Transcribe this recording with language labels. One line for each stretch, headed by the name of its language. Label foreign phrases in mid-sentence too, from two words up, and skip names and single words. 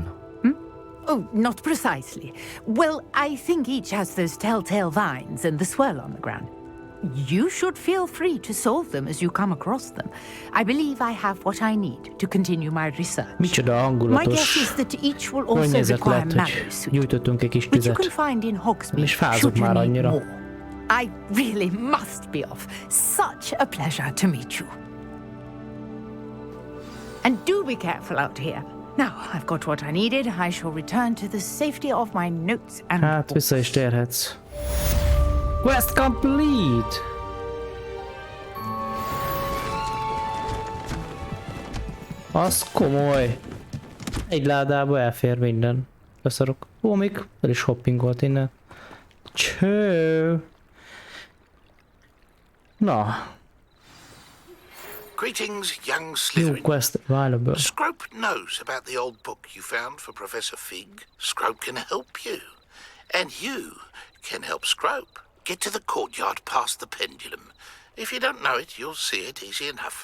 English: Oh, not precisely. Well, I think each has those telltale vines and the swirl on the ground. You should feel free to solve them as you come across them. I believe I have what I need to continue my research.
Hungarian: Micsoda
English: My guess is
Hungarian: hangulatos
English: that each will also
Hungarian: környezet
English: require
Hungarian: lett,
English: mallow
Hungarian: hogy
English: sweet,
Hungarian: gyújtottunk egy kis
English: which you
Hungarian: tüzet.
English: can find in Hogsmeade.
Hungarian: És fázok
English: should you
Hungarian: már
English: need
Hungarian: annyira.
English: more. I really must be off. Such a pleasure to meet you. And do be careful out here. Now, I've got what I needed. I shall return to the safety of my notes and
Hungarian: Hát vissza is térhetsz.
English: Quest complete!
Hungarian: Az komoly. Egy ládába elfér minden. Beszarok. Ó, még el is hoppingolt innen. Cső. Na.
English: Greetings, young Slytherin. Quest available. Scrope knows about the old book you found for Professor Fig. Scrope can help you. And you can help Scrope. Get to the courtyard past the pendulum. If you don't know it, you'll see it easy enough.